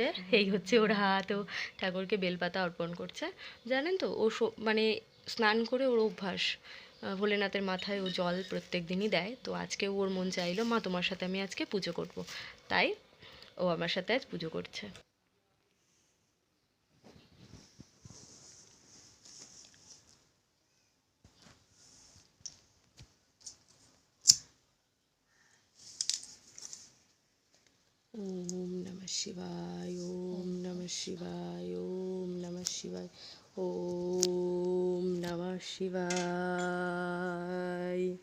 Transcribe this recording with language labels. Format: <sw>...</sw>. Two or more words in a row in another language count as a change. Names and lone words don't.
<bn>এই হচ্ছে ওর হাত, ও ঠাকুরকে বেলপাতা অর্পণ করছে। জানেন তো, ও মানে স্নান করে ওর অভ্যাস, ভোলেনাথের মাথায় ও জল প্রত্যেক দিনই দেয়। তো আজকে ওর মন চাইলো, মা তোমার সাথে আমি আজকে পুজো করব, তাই ও আমার সাথে আজ পুজো করছে।</bn> <sa>ওম নমঃ শিবায়, ওম নমঃ শিবায়, ওম নমঃ শিবায়, ওম নমঃ শিবায়।</sa>